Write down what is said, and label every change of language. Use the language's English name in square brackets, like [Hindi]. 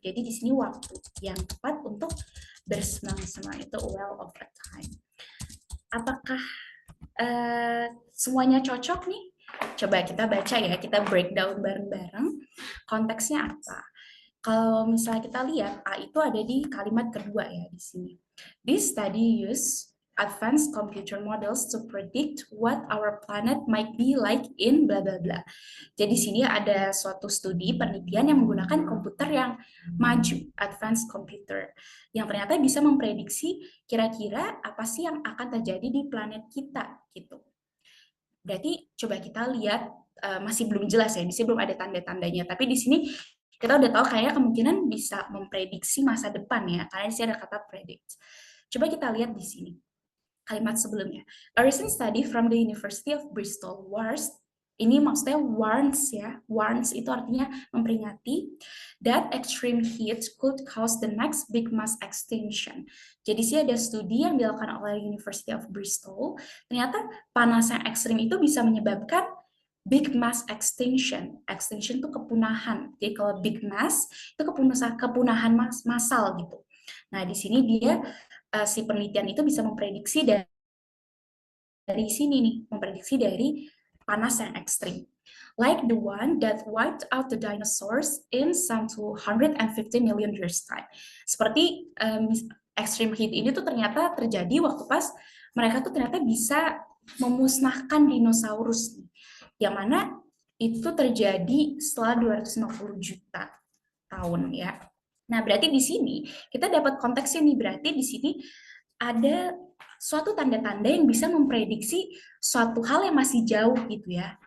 [Indonesian] Jadi di sini waktu yang tepat untuk bersenang-senang itu [English] well of a time. [Indonesian] Apakah semuanya cocok nih? Coba kita baca ya, kita breakdown bareng-bareng. Konteksnya apa? Kalau misalnya kita lihat A itu ada di kalimat kedua ya di sini. [English] This study use advanced computer models to predict what our planet might be like in bla bla bla. [Indonesian] Jadi sini ada suatu studi penelitian yang menggunakan komputer yang maju, advanced computer, yang ternyata bisa memprediksi kira-kira apa sih yang akan terjadi di planet kita gitu. Berarti coba kita lihat masih belum jelas ya, di sini belum ada tanda-tandanya, tapi di sini kita udah tahu kayaknya kemungkinan bisa memprediksi masa depan ya, karena di sini ada kata predict. Coba kita lihat di sini kalimat sebelumnya. [English] A recent study from the University of Bristol warns, [Indonesian] ini maksudnya warns ya, warns itu artinya memperingati, [English] that extreme heat could cause the next big mass extinction. [Indonesian] Jadi sih ada studi yang dilakukan oleh University of Bristol, ternyata panas yang ekstrim itu bisa menyebabkan big mass extinction. Extinction itu kepunahan. Jadi kalau big mass itu kepunahan massal gitu. Nah, di sini dia si penelitian itu bisa memprediksi dari sini nih, memprediksi dari panas yang ekstrim. [English] Like the one that wiped out the dinosaurs in some 250 million years time. [Indonesian] Seperti extreme heat ini tuh ternyata terjadi waktu pas mereka tuh ternyata bisa memusnahkan dinosaurus, yang mana itu terjadi setelah 250 juta tahun ya. Nah, berarti di sini kita dapat konteksnya nih, berarti di sini ada suatu tanda-tanda yang bisa memprediksi suatu hal yang masih jauh gitu ya.